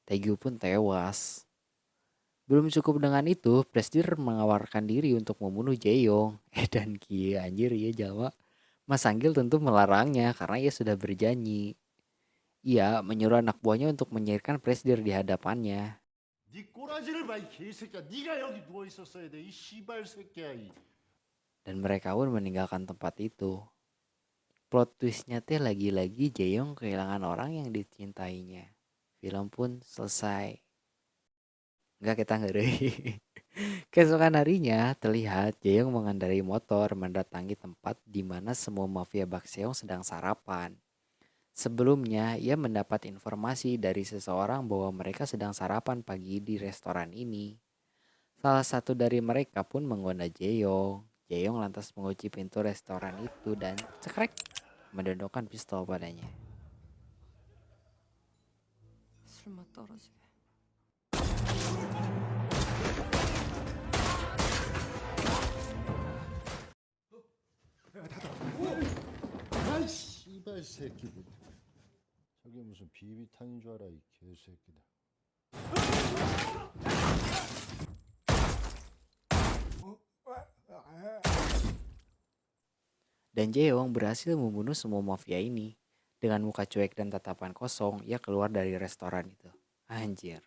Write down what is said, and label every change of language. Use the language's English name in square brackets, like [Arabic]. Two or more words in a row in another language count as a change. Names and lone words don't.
[Indonesian] Taegu pun tewas. Belum cukup dengan itu, Presdir menawarkan diri untuk membunuh Jaeyong. Dan kia anjir ya Jawa. Mas Anggil tentu melarangnya karena ia sudah berjanji. Ia menyuruh anak buahnya untuk menyingkirkan Presdir di hadapannya. [Korean] 네 꼬라지를 봐, 이 개새끼야. 네가 여기 누워 있었어야 돼, 이 씨발 새끼야. [Indonesian] Dan mereka pun meninggalkan tempat itu. [English] Plot twistnya [Indonesian] teh lagi-lagi Jaeyong kehilangan orang yang dicintainya. Film pun selesai. Enggak kita ngeri. Keesokan harinya terlihat Jaeyong mengendarai motor mendatangi tempat di mana semua mafia Bakseong sedang sarapan. Sebelumnya, ia mendapat informasi dari seseorang bahwa mereka sedang sarapan pagi di restoran ini. Salah satu dari mereka pun menggoda Jaeyong. Jaeyong lantas mengunci pintu restoran itu dan cekrek mendondongkan pistol padanya. [Korean] 술맛 떨어지게. 아이 씨발 새끼들. 저게 무슨 비비탄인 줄 알아 이 개새끼들. [Indonesian] Dan Jaeyong berhasil membunuh semua mafia ini. Dengan muka cuek dan tatapan kosong, ia keluar dari restoran itu.